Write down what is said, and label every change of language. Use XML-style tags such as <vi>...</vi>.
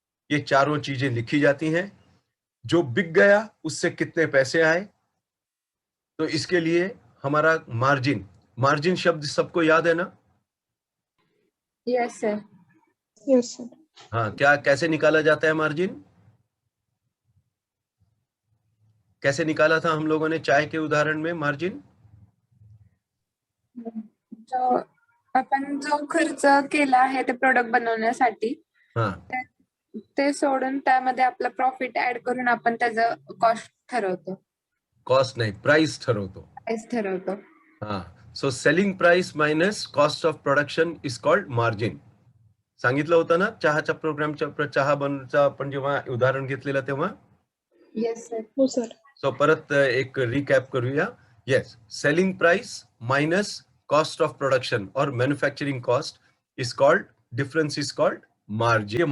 <hi>ये चारों चीजें लिखी जाती हैं. जो बिक गया उससे कितने पैसे आए, तो इसके लिए हमारा मार्जिन शब्द सबको याद है ना?</hi> <en>Yes sir. Yes sir.</en> <hi>हाँ, क्या कैसे निकाला जाता है मार्जिन? कैसे निकाला था हम लोगों ने चाय के उदाहरण में मार्जिन?</hi> <mr>जो आपण जो खर्च केला आहे ते प्रोडक्ट बनवण्यासाठी हाँ, ते सोडून त्यामध्ये आपलं प्रॉफिट ऍड करून आपण त्याचं कॉस्ट ठरवतो, कॉस्ट नाही, प्राइस ठरवतो. प्राइस ठरवतो.</mr> <en>हाँ, so selling price minus cost of production is called margin.</en> <mr>सांगितलं होतं ना चहाच्या प्रोग्रामच्या चहा बनचा आपण जेव्हा उदाहरण घेतलेलं तेव्हा.</mr> <en>Yes sir.</en> <mr>हो सर. सो परत एक रिकॅप करूया.</mr> <en>Yes, selling price minus cost of production और manufacturing cost is called, difference is called margin.</en>